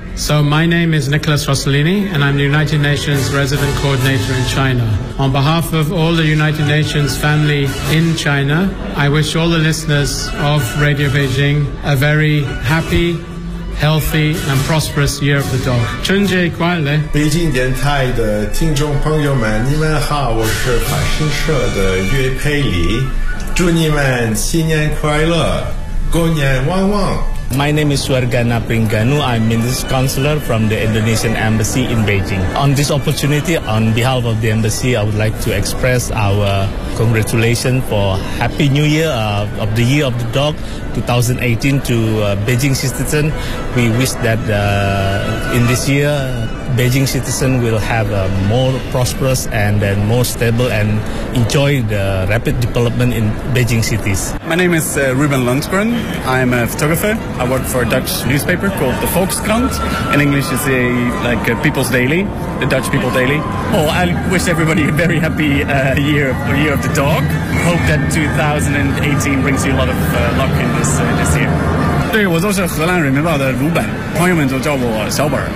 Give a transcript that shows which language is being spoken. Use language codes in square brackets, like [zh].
[en] So my name is Nicholas Rossellini, and I'm the United Nations Resident Coordinator in China. On behalf of all the United Nations family in China, I wish all the listeners of Radio Beijing a very happy, healthy, and prosperous Year of the Dog. [zh] 春节快乐！北京电台的听众朋友们，你们好，我是法新社的岳佩里，祝你们新年快乐，狗年旺旺。 [en] My name is Suargana Pringanu. I'm Minister's Counselor from the Indonesian Embassy in Beijing. On this opportunity, on behalf of the Embassy, I would like to express our congratulations for Happy New Year of the Year of the Dog 2018 to Beijing citizens. We wish that in this year, Beijing citizens will have a more prosperous and then more stable and enjoy the rapid development in Beijing cities. My name is Ruben Lundgren. I'm a photographer. I work for a Dutch newspaper called the Volkskrant. In English, it's a, like a People's Daily, the Dutch People Daily. Oh, I wish everybody a very happy year of the dog. Hope that 2018 brings you a lot of luck in this, this year. [zh] 对，我就是荷兰人民报的鲁本，朋友们都叫我小本。